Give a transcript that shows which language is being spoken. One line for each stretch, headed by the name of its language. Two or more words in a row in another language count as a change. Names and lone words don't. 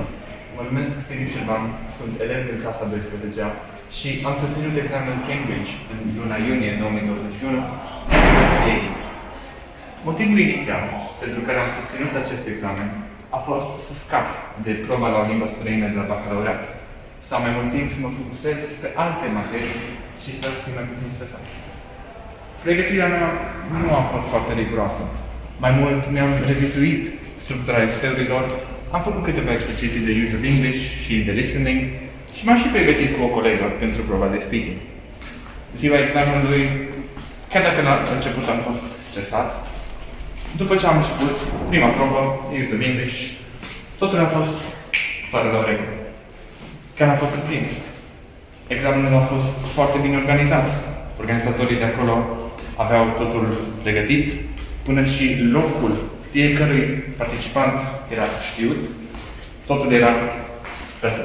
Romanian: Mă numesc Filip Șerban, sunt elev în clasa 12-a și am susținut examenul Cambridge în luna iunie 2021 Motivul inițial pentru care am susținut acest examen a fost să scap de proba la o limbă străină de la bacalaureat, să am mai mult timp să mă focusez pe alte materii și să fiu mai puțin stresat. Pregătirea mea nu a fost foarte riguroasă. Mai mult mi-am revizuit structura Excel-urilor, am făcut câteva exerciții de
English: use of English
Romanian: și de listening și m-am și pregătit cu o colegă pentru proba de speaking. Ziua examenului, chiar dacă la început am fost stresat, după ce am început prima probă,
English: use of English,
Romanian: totul a fost fără la regulă. Chiar am fost surprins. Examenul a fost foarte bine organizat. Organizatorii de acolo aveau totul pregătit, până și locul fiecărui participant era știut, totul era perfect.